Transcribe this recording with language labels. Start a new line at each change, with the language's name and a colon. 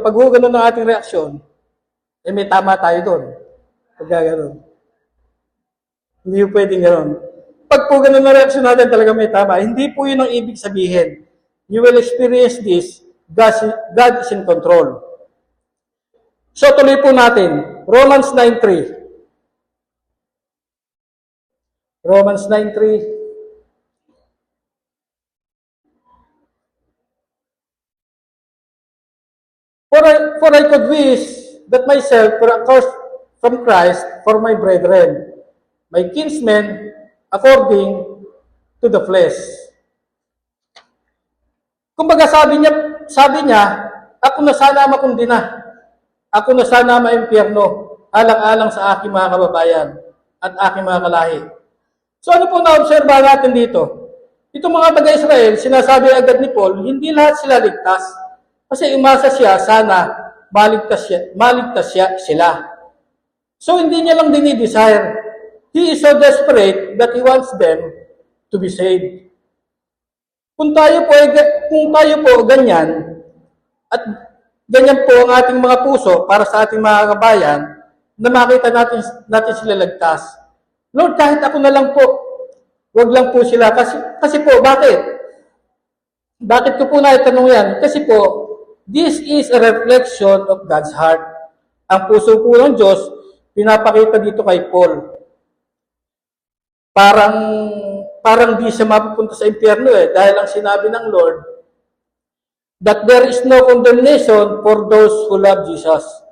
Filipino: Pag ho ganun ang ating reaksyon, may tama tayo doon. Pag ganun. Hindi po pwedeng ganun. Pag po ganun ang reaksyon natin, talaga may tama. Hindi po yun ang ibig sabihin.
English: You will experience this. God is in control. So,
Filipino: tuloy po natin.
English: Romans 9:3. Romans 9:3. For I could wish that myself were accursed from Christ for my brethren, my kinsmen, according to the flesh.
Filipino: Kumbaga sabi niya, ako na sana makundina. Ako na sana maimpyerno, alang-alang sa aking mga kababayan at aking mga kalahi. So ano po na-obserba natin dito? Itong mga taga-Israel, sinasabi agad ni Paul, hindi lahat sila ligtas. Kasi umasa siya, sana maligtas sila. So hindi niya lang dinidesire.
English: He is so desperate that he wants them to be saved.
Filipino: Kung tayo po ganyan, at ganyan po ang ating mga puso para sa ating mga kabayan, na makita natin sila ligtas. Lord, kahit ako na lang po, wag lang po sila. Kasi po, bakit? Bakit ko po naitanong yan? Kasi po,
English: this is a reflection of God's heart.
Filipino: Ang puso po ng Diyos, pinapakita dito kay Paul. Parang di siya mapupunta sa impyerno dahil ang sinabi ng Lord,
English: that there is no condemnation for those who love Jesus.